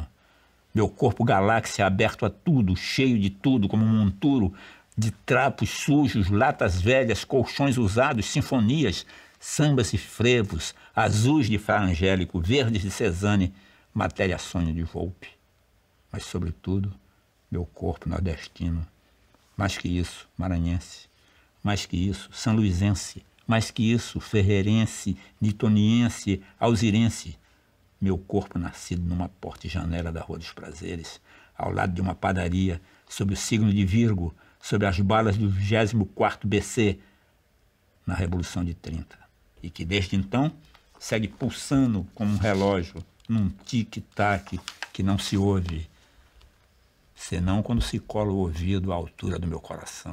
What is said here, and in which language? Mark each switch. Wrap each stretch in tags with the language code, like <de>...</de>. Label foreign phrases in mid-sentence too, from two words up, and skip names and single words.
<pt>Meu corpo galáxia aberto a tudo, cheio de tudo, como um monturo de trapos sujos, latas velhas, colchões usados, sinfonias, sambas e frevos, azuis de Fra Angélico, verdes de Cezanne, matéria sonho de Volpe. Mas, sobretudo, meu corpo nordestino. Mais que isso, maranhense. Mais que isso, sanluisense. Mais que isso, ferreirense, nitoniense, alzirense. Meu corpo nascido numa porta e janela da Rua dos Prazeres, ao lado de uma padaria, sob o signo de Virgo, sob as balas do 24º BC, na Revolução de 30. E que, desde então, segue pulsando como um relógio, num tic-tac que não se ouve, senão quando se cola o ouvido à altura do meu coração.</pt>